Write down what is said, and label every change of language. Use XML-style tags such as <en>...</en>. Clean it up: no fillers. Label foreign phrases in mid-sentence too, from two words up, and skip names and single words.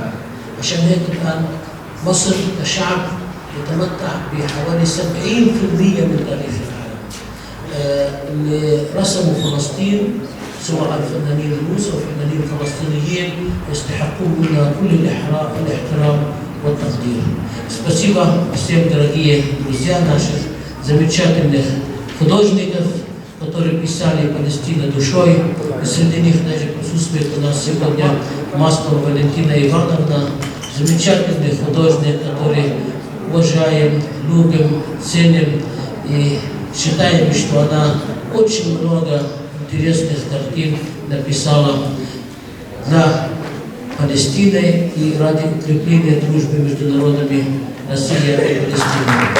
<ar>عشان هيك الآن مصر كشعب يتمتع بحوالي 70% من تاريخ العالم. اللي رسموا فلسطين سواء الفنانين الروس او الفنانين الفلسطينيين يستحقون منا كل الاحترام والتقدير.</ar> <ru>Спасибо всем, дорогие друзья, наших замечательных художников, которые писали Палестину душой. И среди них даже присутствует у нас сегодня Маслова Валентина Ивановна, замечательный художник, который уважаем, любим, ценим и считаем, что она очень много интересных картин написала для Палестины и ради укрепления дружбы между народами России и Палестины.</ru>